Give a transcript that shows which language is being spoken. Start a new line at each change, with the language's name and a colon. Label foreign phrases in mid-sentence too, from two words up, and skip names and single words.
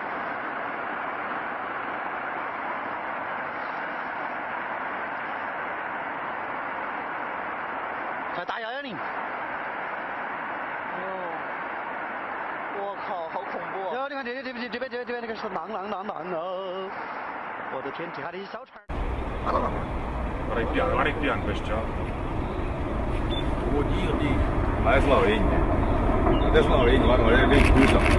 Chinese: 快打110！我靠，好恐怖！哟，你看这边那个是浪哦！我的天，这还得小船。
Italian: Guarda il piano questo. Oh Dio Dio. Adesso la vedi. Adesso la vedi, guarda, lei scusa.